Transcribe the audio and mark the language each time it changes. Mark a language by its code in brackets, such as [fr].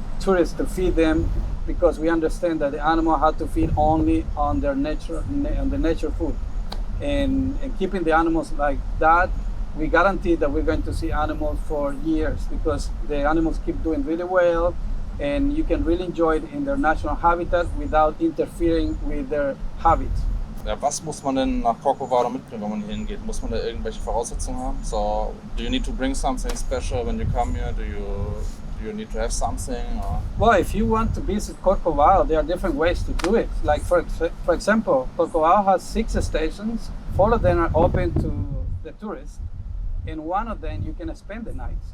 [en] tourists to feed them, because we understand that the animal had to feed only on their on the nature food, and keeping the animals like that, we guarantee that we're going to see animals for years, because the animals keep doing really well, and you can really enjoy it in their natural habitat without interfering with their habits. [de] Ja, was muss man denn nach Corcovado mitbringen, wenn man hier hingeht? Muss man da irgendwelche Voraussetzungen haben? [en] So, do you need to bring something special when you come here? Do you need to have something? Or? Well, if you want to visit Corcovado, there are different ways to do it. Like for example, Corcovado has 6 stations. 4 of them are open to the tourists, and 1 of them you can spend the night.